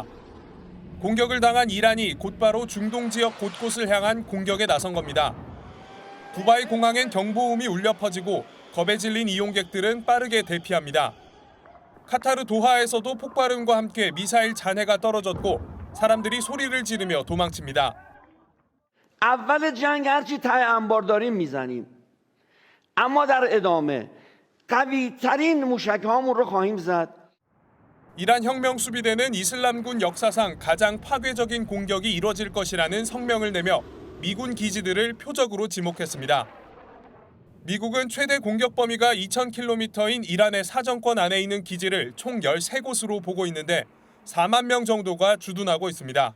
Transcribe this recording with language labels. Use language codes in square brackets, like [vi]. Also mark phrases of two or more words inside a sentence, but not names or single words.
[ko] 공격을 당한 이란이 곧바로 중동 지역 곳곳을 향한 공격에 나선 겁니다. 두바이 공항엔 경보음이 울려 퍼지고 겁에 질린 이용객들은 빠르게 대피합니다. 카타르 도하에서도 폭발음과 함께 미사일 잔해가 떨어졌고 사람들이 소리를 지르며 도망칩니다. [fa] اول جنگ هرچی ته انبار داریم میزنیم اما در ادامه قوی ترین موشک هامون رو خواهیم زد. [ko] 이란 혁명수비대는 이슬람군 역사상 가장 파괴적인 공격이 이뤄질 것이라는 성명을 내며 미군 기지들을 표적으로 지목했습니다. 미국은 최대 공격 범위가 2,000km인 이란의 사정권 안에 있는 기지를 총 13곳으로 보고 있는데 4만 명 정도가 주둔하고 있습니다.